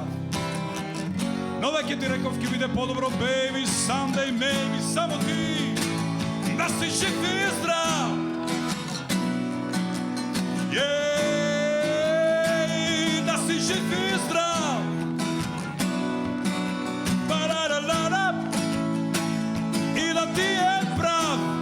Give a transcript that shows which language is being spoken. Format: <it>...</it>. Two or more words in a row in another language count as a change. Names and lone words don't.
<mk>Но веќе ти реков ке биде подобро,</mk> <en>baby, someday, maybe,</en> <mk>само ти да си жив и здрав. Да си жив и здрав. И да ти е прав.</mk>